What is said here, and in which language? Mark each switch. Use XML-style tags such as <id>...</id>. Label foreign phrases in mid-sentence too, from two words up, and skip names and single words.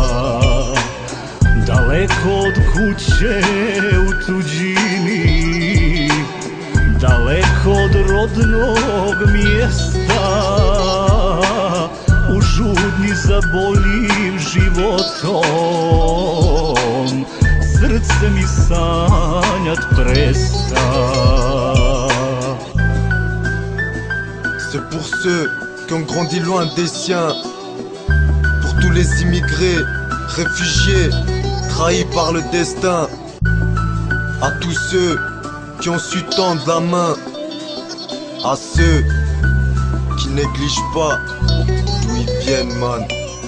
<hr>Daleko od kuće u tuđini, daleko od rodnog mjesta, u žudnji za boljim životom, srce mi sanjat presta.</hr> <fr>C'est pour ceux qui ont grandi loin des siens, pour tous les immigrés, réfugiés, trahis par le destin, à tous ceux qui ont su tendre la main, à ceux qui négligent pas d'où ils viennent, man.</fr>